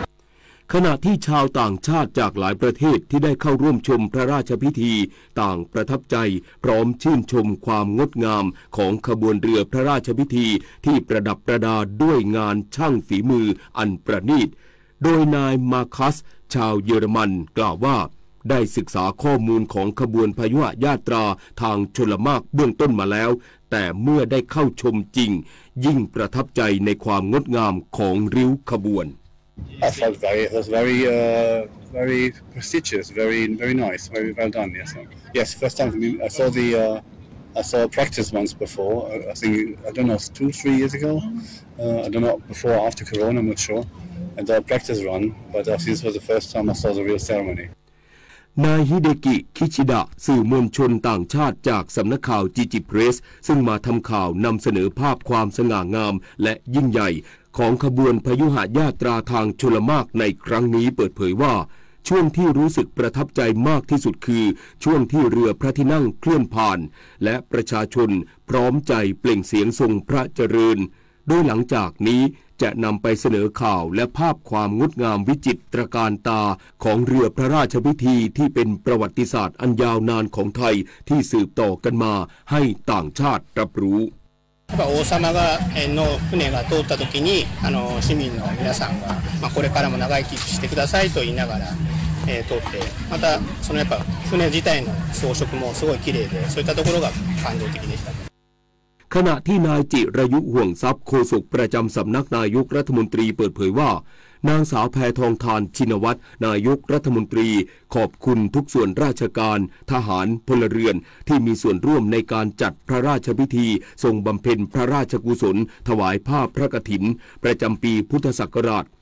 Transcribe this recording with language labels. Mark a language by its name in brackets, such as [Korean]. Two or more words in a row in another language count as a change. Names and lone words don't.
[Thai] ขณะที่ชาวต่างชาติจากหลายประเทศที่ได้เข้าร่วมชมพระราชพิธีต่างประทับใจพร้อมชื่นชมความงดงามของขบวนเรือพระราชพิธีที่ประดับประดาด้วยงานช่างฝีมืออันประณีตโดยนายมาคัสชาวเยอรมันกล่าวว่าได้ศึกษาข้อมูลของขบวนพยุหญาตราทางชลมารเบื้องต้นมาแล้วแต่เมื่อได้เข้าชมจริงยิ่งประทับใจในความงดงามของริ้วขบวน [English] I felt it was very prestigious, very nice, very well done. Yes, first time for me. I saw practice once before. I think I don't know 2-3 years ago. I don't know before or after Corona. I'm not sure. And the practice run, but this was the first time I saw the real ceremony. [Thai] นายฮิเดกิคิชิดะสื่อมวลชนต่างชาติจากสำนักข่าวจิจิเพรสซึ่งมาทำข่าวนำเสนอภาพความสง่างาม และยิ่งใหญ่ของขบวนพยุหญาตราทางชลมารในครั้งนี้เปิดเผยว่าช่วงที่รู้สึกประทับใจมากที่สุดคือช่วงที่เรือพระที่นั่งเคลื่อนผ่านและประชาชนพร้อมใจเปล่งเสียงทรงพระเจริญโดยหลังจากนี้จะนำไปเสนอข่าวและภาพความงดงามวิจิตรการตาของเรือพระราชพิธีที่เป็นประวัติศาสตร์อันยาวนานของไทยที่สืบต่อกันมาให้ต่างชาติรับรู้ [Japanese] 王様がの船が通った時に市民の皆さんが、これからも長生きしてくださいと言いながら、通ってまたやっぱ船自体の装飾もすごい綺麗でそういったところが感動的でした。 [Thai] ขณะที่นายจิรายุห่วงทรัพย์โฆษกประจำสำนักนายกรัฐมนตรีเปิดเผยว่านางสาวแพทองธารชินวัตรนายกรัฐมนตรีขอบคุณทุกส่วนราชการทหารพลเรือนที่มีส่วนร่วมในการจัดพระราชพิธีทรงบำเพ็ญพระราชกุศลถวายผ้าพระกฐินประจำปีพุทธศักราช